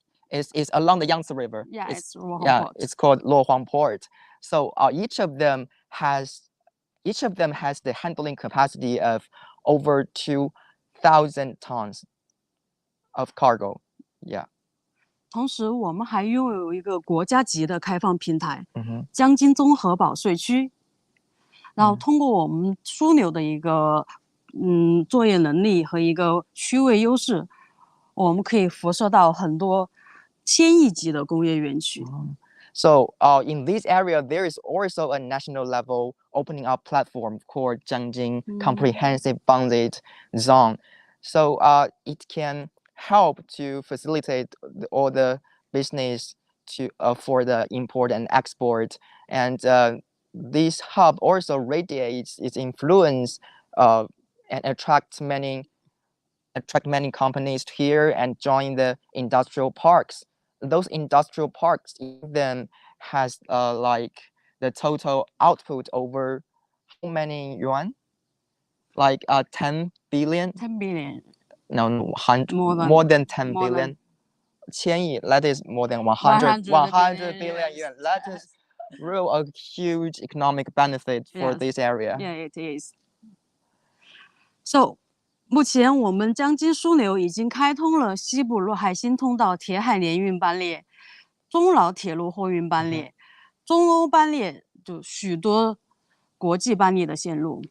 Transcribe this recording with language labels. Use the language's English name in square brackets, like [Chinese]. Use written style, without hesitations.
[English] Is along the Yangtze River. Yeah, it's Luohuang Port. It's called Luohuang Port. So each of them has the handling capacity of over 2,000 tons of cargo. Yeah. [Chinese] 同时，我们还拥有一个国家级的开放平台——江津综合保税区。然后，通过我们枢纽的一个作业能力和一个区位优势，我们可以辐射到很多千亿级的工业园区。 [English] So in this area, there is also a national level opening up platform called Jiangxing Comprehensive Bounded Zone. So it can help to facilitate all the business for the import and export. And this hub also radiates its influence and attract many companies here and join the industrial parks. Those industrial parks, each of them has like the total output over how many yuan? Like 10 billion? 10 billion. No, more than 10 billion. 千亿, that is more than 100 billion yuan. That is real a huge economic benefit for this area. Yeah, it is. [Chinese] So, 目前我们江津枢纽已经开通了西部陆海新通道铁海联运班列、中老铁路货运班列、中欧班列，就许多国际班列的线路。